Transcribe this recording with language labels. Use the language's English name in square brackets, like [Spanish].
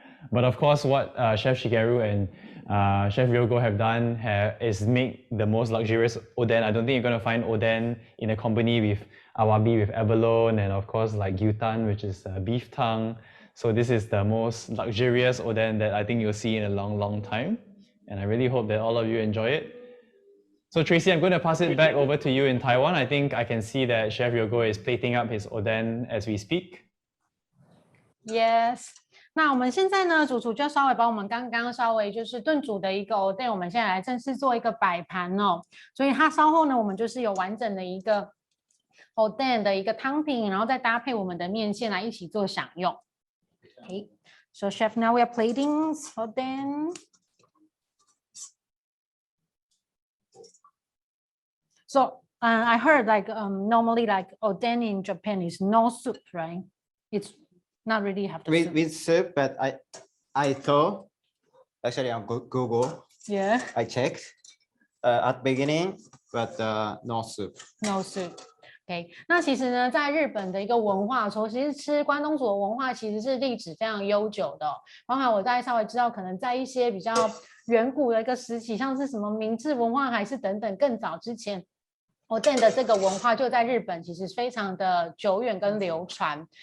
[English] But of course, what Chef Shigeru and Chef Ryogo have done is make the most luxurious oden. I don't think you're going to find oden in a company with awabi, with abalone, and of course like gyutan, which is beef tongue. So this is the most luxurious oden that I think you'll see in a long, long time. And I really hope that all of you enjoy it. So Tracy, I'm going to pass it back over to you in Taiwan. I think I can see that Chef Ryogo is plating up his Oden as we speak. Yes. [Chinese] 那我们现在呢，主厨就稍微把我们刚刚稍微就是炖煮的一个 Oden， 我们现在来正式做一个摆盘哦。所以它稍后呢，我们就是有完整的一个 Oden 的一个汤品，然后再搭配我们的面线来一起做享用。 [English] Okay. So Chef, now we are plating Oden. So I heard like normally like Oden in Japan is no soup, right? It's not really have the soup. With soup, but I thought actually on Google. Yeah. I checked at beginning, but no soup. No soup. [Chinese] OK， 那其实呢，在日本的一个文化中，其实吃关东煮的文化其实是历史非常悠久的哦。包含我大概稍微知道，可能在一些比较远古的一个时期，像是什么明治文化还是等等更早之前。 Oden 的这个文化就在日本其实非常的久远跟流传。